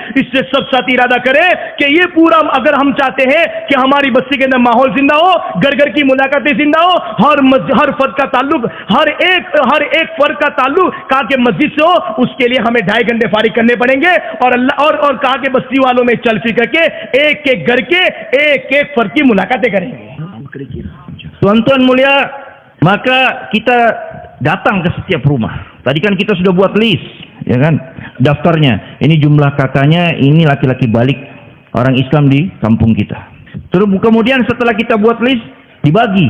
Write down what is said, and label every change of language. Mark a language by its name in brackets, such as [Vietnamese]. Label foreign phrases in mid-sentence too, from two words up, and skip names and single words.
[Urdu] اس سے سب ساتھ ارادہ کریں کہ یہ پورا اگر ہم چاہتے ہیں کہ ہماری بستی کے اندر ماحول زندہ ہو، گھر گھر کی ملاقاتیں زندہ ہو، ہر فرد کا تعلق ہر ایک فرد کا تعلق کہا کہ مسجد سے ہو، اس کے لیے ہمیں 2.5 گھنٹے فارغ کرنے پڑیں گے. اور اللہ اور kah کہ بستی والوں میں چل پھر کر کے ایک گھر کے ایک فرد کی ملاقاتیں کریں گے. [Indonesian] Tuan-tuan mulia, maka kita datang ke setiap rumah. Tadi kan kita sudah buat list, ya kan, daftarnya. Ini jumlah kakaknya, ini laki-laki balik orang Islam di kampung kita. Terus kemudian setelah kita buat list, dibagi.